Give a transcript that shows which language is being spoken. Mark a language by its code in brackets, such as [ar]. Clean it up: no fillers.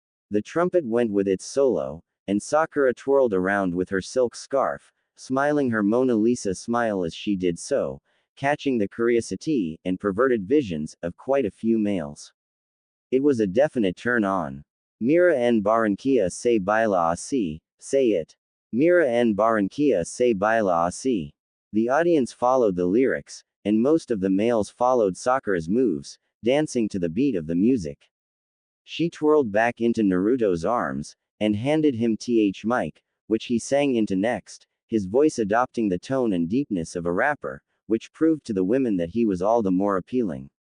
[en] The trumpet went with its solo, and Sakura twirled around with her silk scarf, smiling her Mona Lisa smile as she did so, catching the curiosity and perverted visions of quite a few males. It was a definite turn on. [es] Mira en Barranquilla se baila así, [en] say it. [es] Mira en Barranquilla se baila así. [en] The audience followed the lyrics, and most of the males followed Sakura's moves, dancing to the beat of the music. She twirled back into Naruto's arms, and handed him th mic, which he sang into next, his voice adopting the tone and deepness of a rapper, which proved to the women that he was all the more appealing.